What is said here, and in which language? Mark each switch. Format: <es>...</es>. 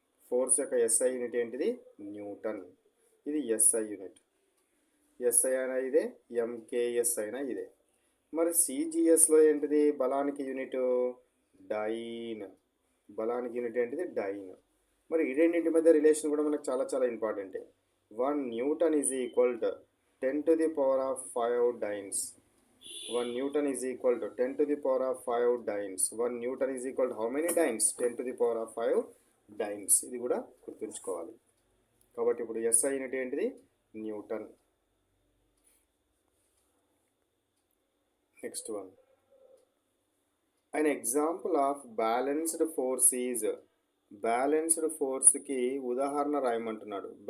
<te>Force యొక్క SI unit ఏంటిది, Newton. ఇది ఎస్ఐ యూనిట్. ఎస్ఐ అయినా ఇదే, ఎంకేఎస్ అయినా ఇదే. మరి సిజిఎస్లో ఏంటిది, బలానికి యూనిట్ డైన్. బలానికి యూనిట్ ఏంటిది, డైన్. మరి ఈ రెండింటి మధ్య రిలేషన్ కూడా మనకు చాలా చాలా ఇంపార్టెంటే.</te> <en>1 Newton is equal to 10 to the power of 5 dynes. 1 Newton is equal to 10 to the power of 5 dynes. 1 Newton is equal to how many dynes, 10 to the power of 5 dynes.</en> <te>ఇది కూడా గుర్తుంచుకోవాలి. కాబట్టి ఇప్పుడు ఎస్ఐ యూనిట్ ఏంటిది, Newton.</te> <en>Next one, an example of balanced force is.</en> <te>Balanced ఫోర్స్కి ఉదాహరణ రాయమంటున్నాడు.</te>